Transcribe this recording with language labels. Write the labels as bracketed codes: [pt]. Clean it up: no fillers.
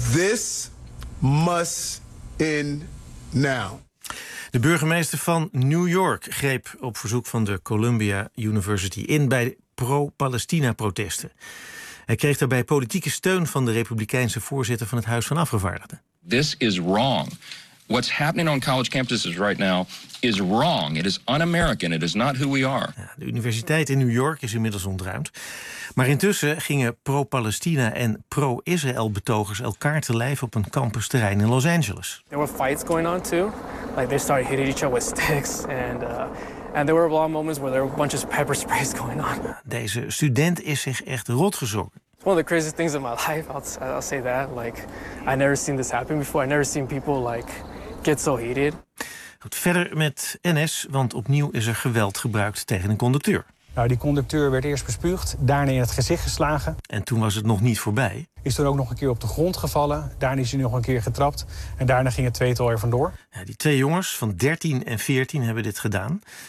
[en] This must end now. [nl] De burgemeester van New York greep op verzoek van de Columbia University in bij pro-Palestina-protesten. Hij kreeg daarbij politieke steun van de Republikeinse voorzitter van het Huis van Afgevaardigden. [en] This is wrong. What's happening on college campuses right now is wrong. It is un-American. It is not who we are. [nl] Ja, de universiteit in New York is inmiddels ontruimd. Maar intussen gingen pro-Palestina en pro-Israël betogers elkaar te lijf op een campusterrein in Los Angeles. [en] There were fights going on too. Like they started hitting each other with sticks and there were a lot of moments where there were a bunch of pepper sprays going on. [nl] Deze student is zich echt rot gezongen. [en] One of the craziest things of my life, I'll say that. Like, I never seen this happen before. I never seen people like get so heated. [nl] Goed, verder met NS, want opnieuw is er geweld gebruikt tegen een conducteur. Nou, die conducteur werd eerst bespuugd, daarna in het gezicht geslagen. En toen was het nog niet voorbij. Is er ook nog een keer op de grond gevallen. Daarna is hij nog een keer getrapt. En daarna ging het tweetal er vandoor. Ja, die twee jongens van 13 en 14 hebben dit gedaan.